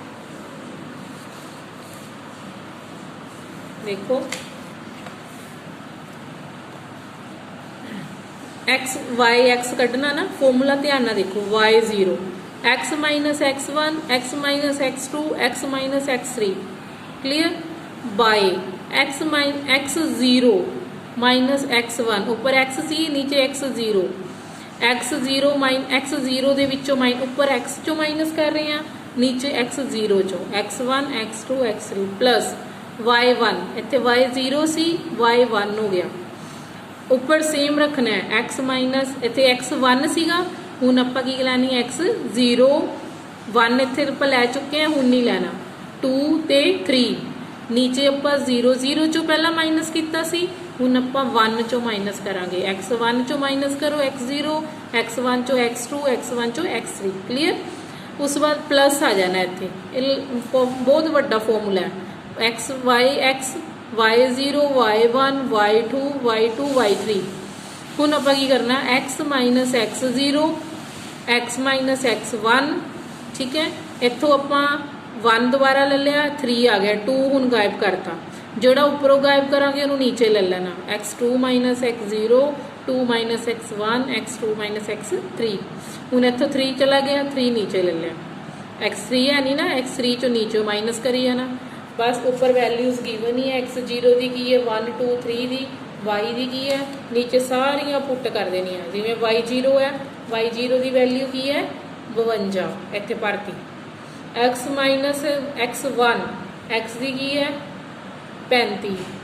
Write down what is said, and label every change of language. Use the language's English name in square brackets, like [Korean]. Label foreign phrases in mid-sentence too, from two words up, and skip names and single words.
[Punjabi] ਦੇਖੋ ਐਕਸ ਵਾਈ ਐਕਸ ਕੱਢਣਾ ਨਾ, ਫਾਰਮੂਲਾ ਧਿਆਨ ਨਾ ਦੇਖੋ, y0 x ਮਾਈਨਸ x1 x ਮਾਈਨਸ x2 x ਮਾਈਨਸ x3, ਕਲੀਅਰ, ਬਾਏ x0 ਮਾਈਨਸ x1, ਉੱਪਰ x ਸੀ ਨੀਚੇ x0, x0 ਦੇ ਵਿੱਚੋਂ ਉੱਪਰ x ਚੋਂ ਮਾਈਨਸ ਕਰ ਰਹੇ ਹੈਂ, ਨੀਚੇ x0 ਚੋਂ x1 x2 x3 ਪਲੱਸ y1, ਇੱਥੇ y0 ਸੀ y1 ਹੋ ਗਿਆ, ਉੱਪਰ ਸੇਮ ਰੱਖਣਾ ਹੈ x ਮਾਈਨਸ ਇੱਥੇ x1 ਸੀਗਾ ਹੁਣ ਆਪਾਂ ਕੀ ਲੈਣੀ x 0 1 ਇੱਥੇ ਆਪਾਂ ਲੈ ਚੁੱਕੇ ਹਾਂ ਹੁਣ ਨਹੀਂ ਲੈਣਾ 2 ਤੇ 3 ਨੀਚੇ ਆਪਾਂ 0 0 ਚੋਂ ਪਹਿਲਾਂ ਮਾਈਨਸ ਕੀਤਾ ਸੀ ਹੁਣ ਆਪਾਂ 1 ਚੋਂ ਮਾਈਨਸ ਕਰਾਂਗੇ x1 ਚੋਂ ਮਾਈਨਸ ਕਰੋ x0 x1 ਚੋਂ x2 x1 ਚੋਂ x3 ਕਲੀਅਰ। ਉਸ ਤੋਂ ਬਾਅਦ ਪਲੱਸ ਆ ਜਾਣਾ ਇੱਥੇ ਬਹੁਤ ਵੱਡਾ ਫਾਰਮੂਲਾ ਹੈ x y0 y1 y2 y2 y3 ਹੁਣ ਆਪਾਂ ਕੀ ਕਰਨਾ x ਮਾਈਨਸ x0 x ਮਾਈਨਸ x1 ਠੀਕ ਹੈ ਇੱਥੋਂ ਆਪਾਂ 1 ਦੁਬਾਰਾ ਲੈ ਲਿਆ 3 ਆ ਗਿਆ 2 ਹੁਣ ਗਾਇਬ ਕਰਤਾ ਜਿਹੜਾ ਉੱਪਰੋਂ ਗਾਇਬ ਕਰਾਂਗੇ ਉਹਨੂੰ ਨੀਚੇ ਲੈ ਲੈਣਾ x2 ਮਾਈਨਸ x0 2 ਮਾਈਨਸ x1 x2 ਮਾਈਨਸ x3 ਹੁਣ ਇੱਥੋਂ 3 ਚਲਾ ਗਿਆ 3 ਨੀਚੇ ਲੈ ਲਿਆ x3 ਹੈ ਨਹੀਂ ਨਾ x3 ਚੋਂ ਨੀਚੇ ਮਾਈਨਸ ਕਰੀ ਜਾਣਾ ਬਸ ਉੱਪਰ [English] values given [Punjabi] ਹੀ ਹੈ x0 ਦੀ ਕੀ ਹੈ 1 2 3 ਦੀ y ਦੀ ਕੀ ਹੈ ਨੀਚੇ ਸਾਰੀਆਂ ਪੁੱਟ ਕਰ ਦੇਣੀਆਂ ਜਿਵੇਂ y0 ਹੈ y0 ਦੀ ਵੈਲਿਊ ਕੀ ਹੈ 52 ਇੱਥੇ ਭਰਤੀ x ਮਾਈਨਸ x1 x ਦੀ ਕੀ ਹੈ 35